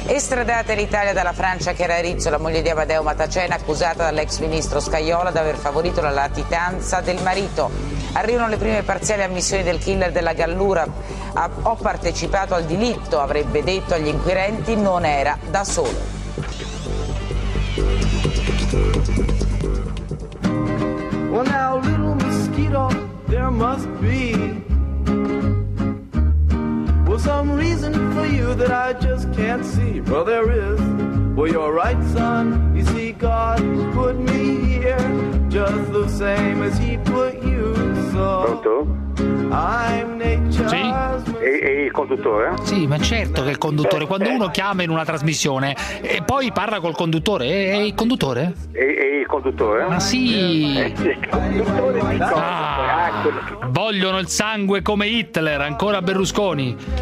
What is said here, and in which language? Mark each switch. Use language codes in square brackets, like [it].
[it] Estradata l'Italia dalla Francia, che era Rizzo, la moglie di Amadeo Matacena, accusata dall'ex ministro Scajola di aver favorito la latitanza del marito. Arrivano le prime parziali ammissioni del killer della Gallura: ho partecipato al delitto, avrebbe detto agli inquirenti, non era da solo. [en] Well now, little mosquito, there must be, well, some reason for you that I just can't see. Well, there is. Well, you're right, son. You see, God put me here just the same as he put you. So [it] pronto? [en] I'm nature's. [it] Sì? E il conduttore? Sì, ma certo che è il conduttore. Quando uno chiama in una trasmissione e poi parla col conduttore, è il conduttore? E il conduttore? Ma sì! Il conduttore di cosa? Ah, vogliono il sangue come Hitler, ancora Berlusconi.